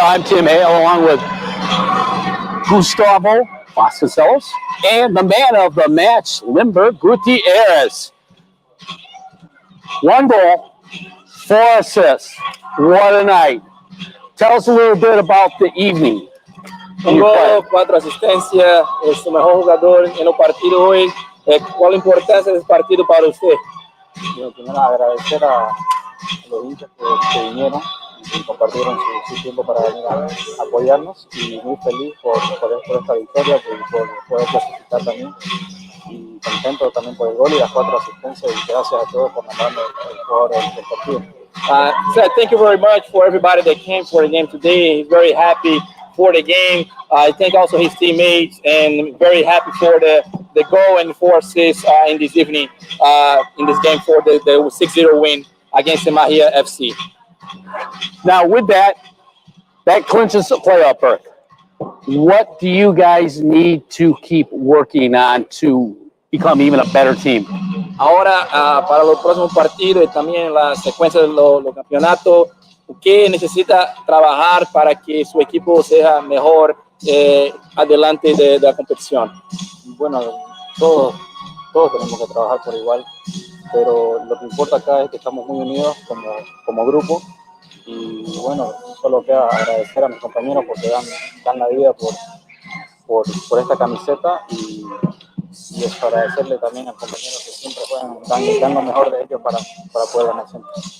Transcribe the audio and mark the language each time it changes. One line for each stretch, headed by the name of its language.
English: I'm Tim Hale along with Gustavo Vasconcelos and the man of the match, Limber Gutierrez. 1 goal, 4 assists. What a night. Tell us a little bit about the evening.
Spanish: Un gol, 4 asistencias, es su mejor jugador en el partido hoy. ¿Cuál importancia es el partido para usted? Bueno, primero agradecer a los hinchas que vinieron y compartieron su tiempo para venir a apoyarnos, y muy feliz por esta victoria, por poder clasificar también, y contento también por el gol y las 4 asistencias, y gracias a todos por mandarme el jugador del partido.
English: So thank you very much for everybody that came for the game today. He's very happy for the game. I thank also his teammates, and very happy for the goal and 4 assists in this evening, in this game for the 6-0 win against the Magia FC. Now with that clinches the playoff berth. What do you guys need to keep working on to become even a better team?
Spanish: Ahora, para los próximos partidos y también la secuencia de los campeonatos, ¿qué necesita trabajar para que su equipo sea mejor adelante de la competición? Bueno, todos tenemos que trabajar por igual, pero lo que importa acá es que estamos muy unidos como grupo, y bueno, solo queda agradecer a mis compañeros porque dan la vida por esta camiseta, y es agradecerle también a los compañeros que siempre juegan, dan lo mejor de ellos para poder ganar siempre.